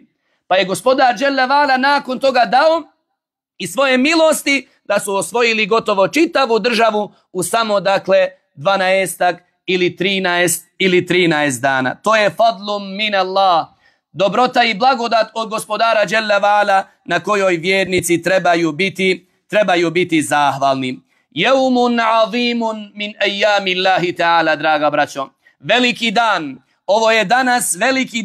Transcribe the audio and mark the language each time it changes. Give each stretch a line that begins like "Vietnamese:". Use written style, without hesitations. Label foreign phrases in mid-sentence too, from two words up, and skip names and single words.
Bosnian: Pa je gospodar
Arabic: جل وعلا
Bosnian: nakon toga dao i svoje milosti da su osvojili gotovo čitavu državu u samo dakle 12 ili 13 dana. To je
Arabic: فضل من الله,
Bosnian: dobrota i blagodat od gospodara
Arabic: جل وعلا
Bosnian: na kojoj vjernici trebaju biti zahvalni.
Arabic: يوم عظيم من أيام الله تعالى,
Bosnian: draga braćo. Veliki dan. Ovo je danas veliki dan.